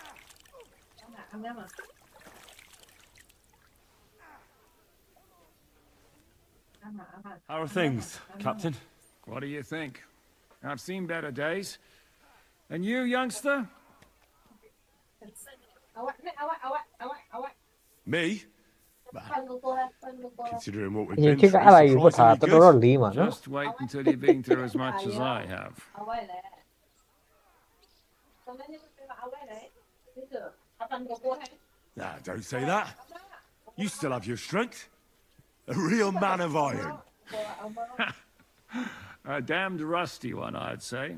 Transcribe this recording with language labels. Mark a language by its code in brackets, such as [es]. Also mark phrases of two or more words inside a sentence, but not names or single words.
[en] How are things, Captain? What do you think? I've seen better days. And you, youngster? Me? Considering what we've [my] ရင် [en] been [my] ချစ်က [en] through, [my] အဲ့ဒါကြီးဝတ်ထား [en] surprisingly [my] တော်တော် [en] good. [my] လေးမှာနော် [en] Just wait until you've been through as much as I have. Nah, don't say that. You still have your strength. A real man of iron. A damned rusty one, I'd say.